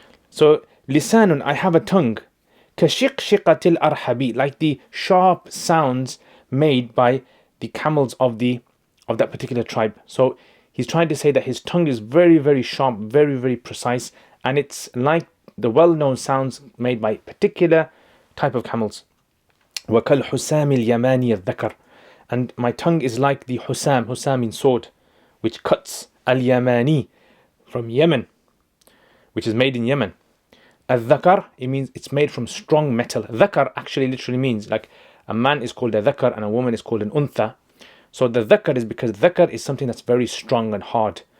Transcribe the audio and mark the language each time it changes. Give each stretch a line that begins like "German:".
English: So lisanun, I have a tongue.
Arabic: كشقشقة الأرحبي,
English: like the sharp sounds made by the camels of that particular tribe. So he's trying to say that his tongue is very, very sharp, very, very precise, and it's like the well-known sounds made by particular type of camels.
Arabic: وكالحسام اليماني الذكر.
English: And my tongue is like the husam. Husam means sword, which cuts. Al-Yamani, from Yemen, which is made in Yemen. Al-Dhakar, it means it's made from strong metal. Dhakar actually literally means like a man is called a dhakar and a woman is called an untha. So the dhakar is because dhakar is something that's very strong and hard.